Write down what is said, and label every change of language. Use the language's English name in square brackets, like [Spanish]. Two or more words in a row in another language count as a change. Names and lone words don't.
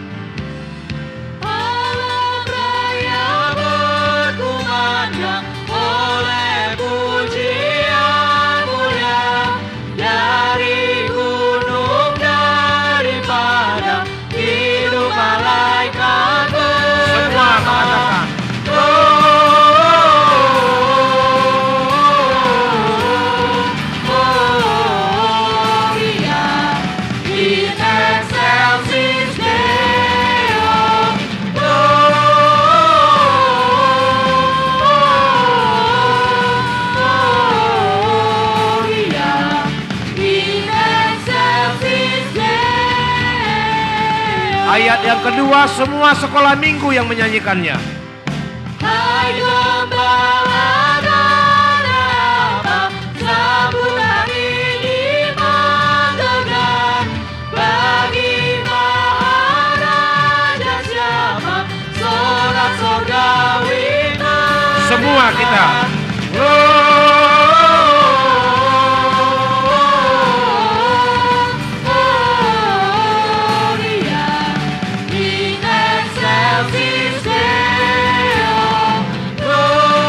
[Indonesian] Alam raya berkumandang oleh pujian mulia dari gunung, dari padang, hidup malaikat Semua mengatakan [Latin] Gloria in excelsis Deo. Gloria in excelsis Deo. [Indonesian] ayat yang kedua, semua sekolah minggu yang menyanyikannya. Hai gembala mengapa sambutan ini menggelegar, bagi maharaja siapa sorak surgawi. Semua kita. [Latin] Gloria in excelsis Deo.